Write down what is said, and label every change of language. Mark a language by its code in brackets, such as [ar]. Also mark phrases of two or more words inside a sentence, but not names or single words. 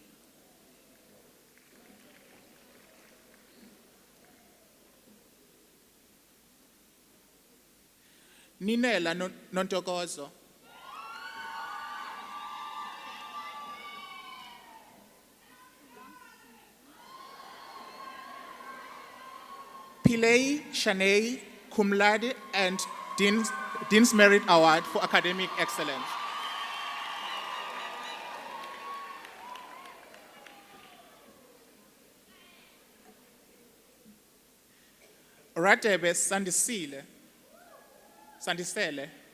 [en] Ninela Nontokozo. Pillay Shanay [la] cum laude [en] and Dean's Merit Award for Academic Excellence. Ratebe Sandisele.